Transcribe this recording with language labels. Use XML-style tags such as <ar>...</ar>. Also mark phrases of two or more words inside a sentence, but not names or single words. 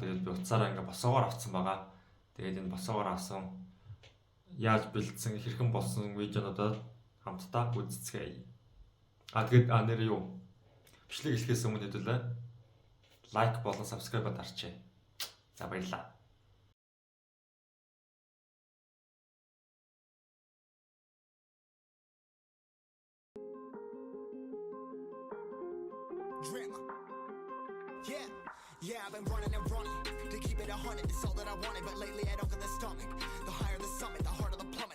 <mn>Тэгээд би утсаараа ингээ босоогоор авсан байгаа. Тэгээд энэ босоогоор авсан яаж бэлдсэн, хэрхэн болсон видеонуудаа хамтдаа үзцгээе. Тэгээд нэр юу? Бичлэг эхлэхээс өмнө хэдүүлээ лайк болон subscribe дарчээ. За баярлалаа.</mn> <en>Yeah, I've been running and running to keep it 100. It's all that I wanted, but lately I don't get the stomach. The higher the summit, the harder the plummet.</en>